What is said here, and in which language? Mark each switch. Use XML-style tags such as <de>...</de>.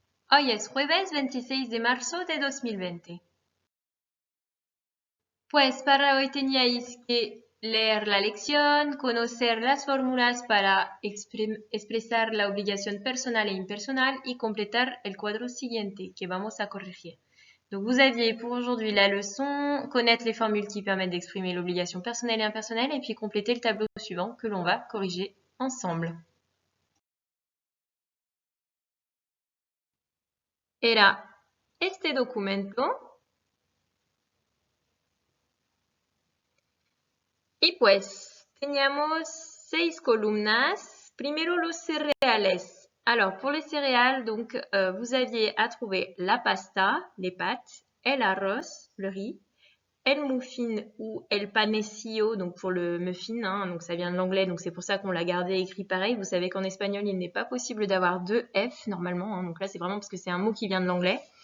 <es>Hoy es jueves 26 de marzo de 2020. Pues para hoy teníais que leer la lección, conocer las fórmulas para expresar la obligación personal e impersonal y compléter el cuadro siguiente que vamos a corregir.</es> <fr>Donc, vous aviez pour aujourd'hui la leçon, connaître les formules qui permettent d'exprimer l'obligation personnelle et impersonnelle, et puis compléter le tableau suivant que l'on va corriger ensemble.</fr> <es>Era este documento. Y pues, teníamos 6 columnas. Primero los cereales.</es> <fr>Alors, pour les céréales, donc, vous aviez à trouver la pasta, les pâtes, el arroz, le riz, el muffin ou el panecillo, donc pour le muffin, hein, donc ça vient de l'anglais, donc c'est pour ça qu'on l'a gardé écrit pareil. Vous savez qu'en espagnol, il n'est pas possible d'avoir deux F normalement, hein, donc là c'est vraiment parce que c'est un mot qui vient de l'anglais.</fr>